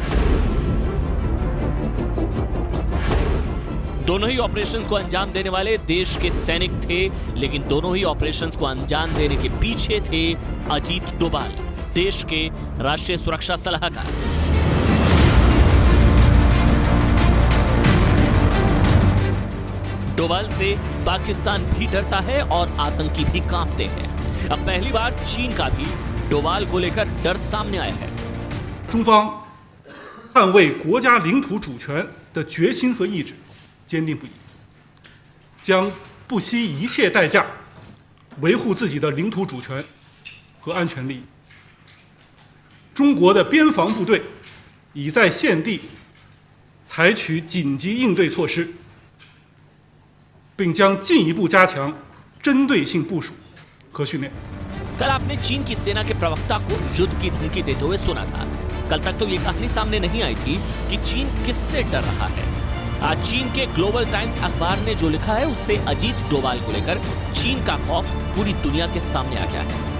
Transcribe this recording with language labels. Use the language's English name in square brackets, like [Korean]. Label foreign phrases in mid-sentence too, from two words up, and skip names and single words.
[Hindi] दोनों ही ऑपरेशंस को अंजाम देने वाले देश के सैनिक थे, लेकिन दोनों ही ऑपरेशंस को अंजाम देने के पीछे थे अजीत डोभाल, देश के राष्ट्रीय सुरक्षा सलाहकार। डोभाल से पाकिस्तान भी डरता है और आतंकी भी कांपते हैं। अब पहली बार चीन का भी डोभाल को लेकर डर सामने आया है। [Chinese] 中方捍卫国家领土主权的决心和意志坚定不移，将不惜一切代价维护自己的领土主权和安全利益。中国的边防部队已在现地采取紧急应对措施，并将进一步加强针对性部署和训练。 [Hindi] कल आपने चीन की सेना के प्रवक्ता को युद्ध की धमकी देते हुए सुना था। कल तक तो ये कहानी सामने नहीं आई थी कि चीन किससे डर रहा है। आज चीन के ग्लोबल टाइम्स अखबार ने जो लिखा है उससे अजीत डोभाल को लेकर चीन का खौफ पूरी दुनिया के सामने आ गया है।